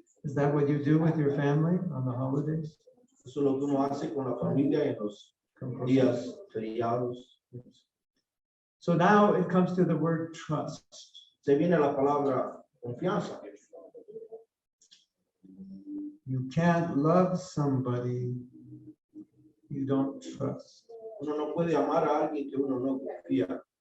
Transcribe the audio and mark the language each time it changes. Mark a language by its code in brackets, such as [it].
[en] Is that what you do with your family on the holidays? [es] Eso es lo que uno hace con la familia en los días feriados. [en] So now it comes to the word trust. [es] Se viene la palabra confianza. [en] You can't love somebody you don't trust. [es] Uno no puede amar a alguien que uno no confía.